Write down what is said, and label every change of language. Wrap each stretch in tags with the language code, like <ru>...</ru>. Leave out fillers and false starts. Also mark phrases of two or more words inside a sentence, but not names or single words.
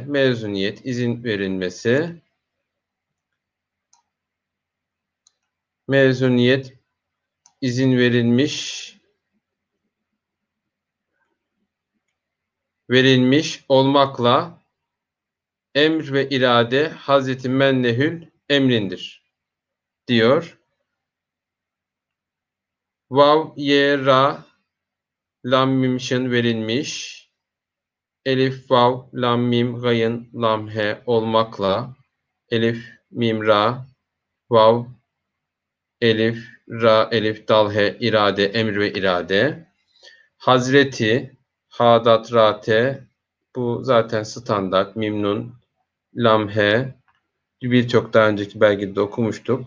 <tr>Mezuniyet, izin verilmesi. Mezuniyet, izin verilmiş olmakla emr ve irade Hazreti Mennehül emrindir diyor. Vav, ye, ra, lam, mim, şın verilmiş. Elif, vav, lam, mim, gayın, lam, he olmakla elif, mim, ra, vav, elif, ra, elif, dal, he, irade, emir ve irade. Hazreti, hadat, rate, bu zaten standart, mimnun, lam, he, birçok daha önceki belgede okumuştuk.</tr>